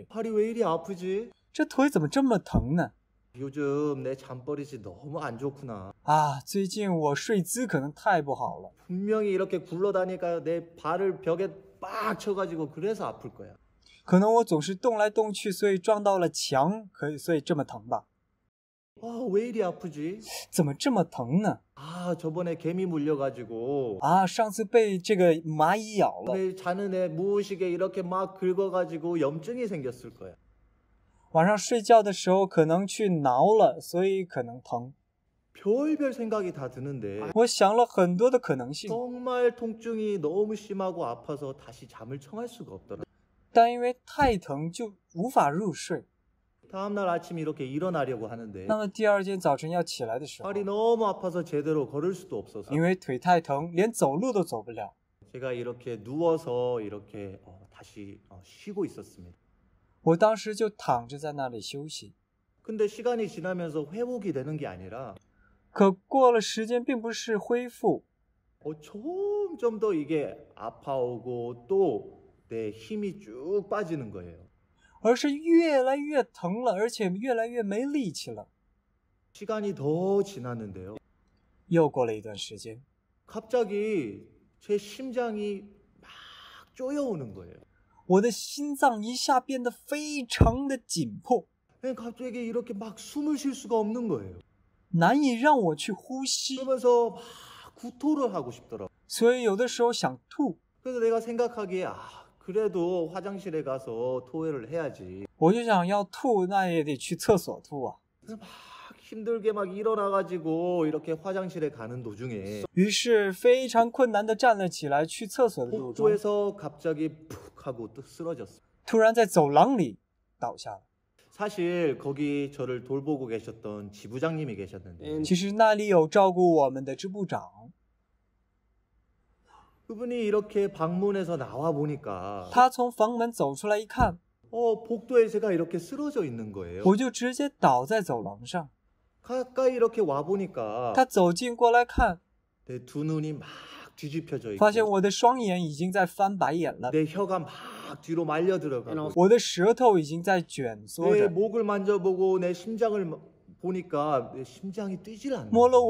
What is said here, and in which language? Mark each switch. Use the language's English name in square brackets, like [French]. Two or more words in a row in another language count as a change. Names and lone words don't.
[Korean] 발이 왜 이리 아프지? [Chinese] 这腿怎么这么疼呢？ [Korean] 요즘 내 잠버릇이 너무 안 좋구나. [Chinese] 啊，最近我睡姿可能太不好了， [Korean] 분명히 이렇게 굴러다니까 내 발을 벽에 빡 쳐가지고 그래서 아플 거야. [Chinese] 可能我总是动来动去，所以撞到了墙，所以这么疼吧？ [Korean] 아, 왜 이리 아프지? [Chinese] 怎么这么疼呢？ [Korean] 아, 저번에 개미 물려가지고 [Chinese] 啊，上次被这个蚂蚁咬了， [Korean] 오늘 자는 애 무의식에 이렇게 막 긁어가지고 염증이 생겼을 거야. [Chinese] 晚上睡觉的时候可能去挠了，所以可能疼。 [Korean] 별별 생각이 다 드는데 [Chinese] 我想了很多的可能性， [Korean] 정말 통증이 너무 심하고 아파서 다시 잠을 청할 수가 없더라. [Chinese] 但因为太疼就无法入睡。 [Korean] 다음날 아침 이렇게 일어나려고 하는데 [Chinese] 那么第二天早晨要起来的时候， [Korean] 발이 너무 아파서 제대로 걸을 수도 없어서 [Chinese] 因为腿太疼，连走路都走不了。 [Korean] 제가 이렇게 누워서 이렇게 다시 쉬고 있었습니다. [Chinese] 我当时就躺着在那里休息。 [Korean] 근데 시간이 지나면서 회복이 되는 게 아니라 [Chinese] 可过了时间，并不是恢复， [Korean] 점점 더 이게 아파오고 또 내 힘이 쭉 빠지는 거예요. [Chinese] 而是越来越疼了，而且越来越没力气了。 [Korean] 시간이 더 지났는데요. [Chinese] 又过了一段时间， [Korean] 갑자기 제 심장이 막 쪼여오는 거예요. [Chinese] 我的心脏一下变得非常的紧迫， [Korean] 갑자기 이렇게 막 숨을 쉴 수가 없는 거예요. [Chinese] 难以让我去呼吸， [Korean] 그러면서 막 구토를 하고 싶더라고요. [Chinese] 所以有的时候想吐。 [Korean] 그래서 내가 생각하기에 그래도 화장실에 가서 토해를 해야지. [Chinese] 我就想要吐，那也得去厕所吐啊。 [Korean] 그래서 막 힘들게 막 일어나가지고 이렇게 화장실에 가는 도중에 [Chinese] 于是非常困难地站了起来，去厕所的路中， [Korean] 복도에서 갑자기 푹 하고 또 쓰러졌어요. [Chinese] 突然在走廊里倒下了。 [Korean] 사실 거기 저를 돌보고 계셨던 지부장님이 계셨는데 [Chinese] 其实那里有照顾我们的支部长， [Korean] 그분이 이렇게 방문해서 나와 보니까 [Chinese] 他从房门走出来一看， [Korean] 복도에 제가 이렇게 쓰러져 있는 거예요. [Chinese] 我就直接倒在走廊上。 [Korean] 가까이 이렇게 와 보니까 [Chinese] 他走近过来看， [Korean] 내 두 눈이 막 뒤집혀져 [Chinese] 发现 [Korean] 있고 [Chinese] 我的双眼已经在翻白眼了， [Korean] 내 혀가 막 뒤로 말려 들어가고 [Chinese] 我的舌头已经在卷缩 [Korean] 내 [Chinese] 着， [Korean] 목을 만져보고 내 심장을 보니까 내 심장이 뛰질 않는 [Chinese] 摸了